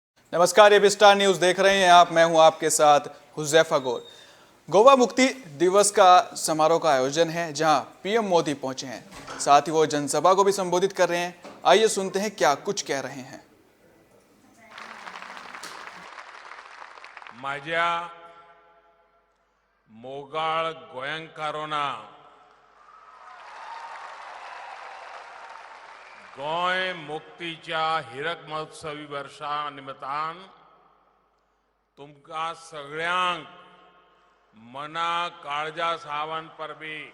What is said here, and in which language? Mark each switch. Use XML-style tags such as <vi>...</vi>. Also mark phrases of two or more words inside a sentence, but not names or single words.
<hi>नमस्कार, ये स्टार न्यूज देख रहे हैं आप। मैं हूं आपके साथ हुजैफा गोर। गोवा मुक्ति दिवस का समारोह का आयोजन है जहां पीएम मोदी पहुंचे हैं। साथ ही वो जनसभा को भी संबोधित कर रहे हैं। आइए सुनते हैं क्या कुछ कह रहे हैं।</hi> <kok>माझ्या मोगाळ गोंयकारांना गोंय मुक्तीच्या हिरक महोत्सवी वर्षा निमतान तुमकां सगळ्यांक मना काळजा सावन परबी</kok>